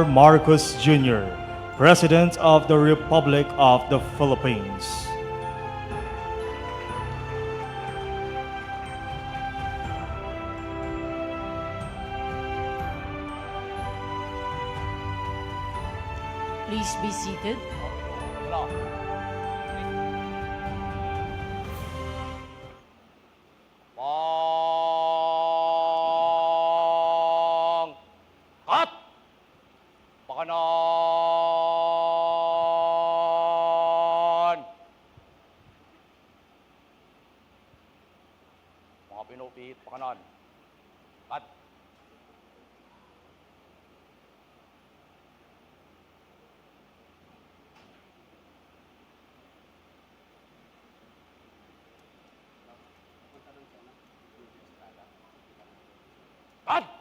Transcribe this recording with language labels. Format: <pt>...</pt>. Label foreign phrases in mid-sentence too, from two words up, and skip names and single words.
<en>Marcos Jr., President of the Republic of the Philippines. Please be seated. Kat!</en> <tl>Pakanan! Mga pinupit, pakanan. Kat! Kat!</tl>